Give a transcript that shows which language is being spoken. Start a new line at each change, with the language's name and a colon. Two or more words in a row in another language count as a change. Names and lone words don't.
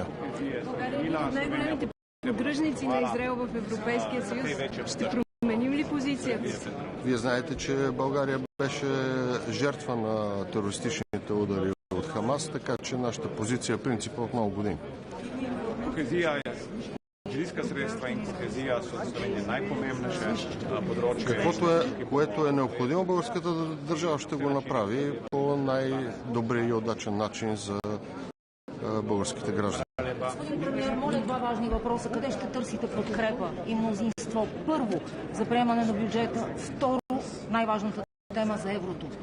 Bulgarian: Най-големите поддръжници на Израел в Европейския съюз ще променим ли позицията си? Вие знаете, че България беше жертва на терористичните удари от Хамас, така че нашата позиция е принципа от много години.
Slovenian: Средства in kohezija so za Slovenijo najpomembnejše področje.
Bulgarian: Каквото което е необходимо, българската държава ще го направи по най-добрия и удачен начин за българските граждани. Господин премиер, моля два важни въпроса. Къде ще търсите подкрепа и мнозинство? Първо, за приемане на бюджета. Второ, най-важната тема за еврото.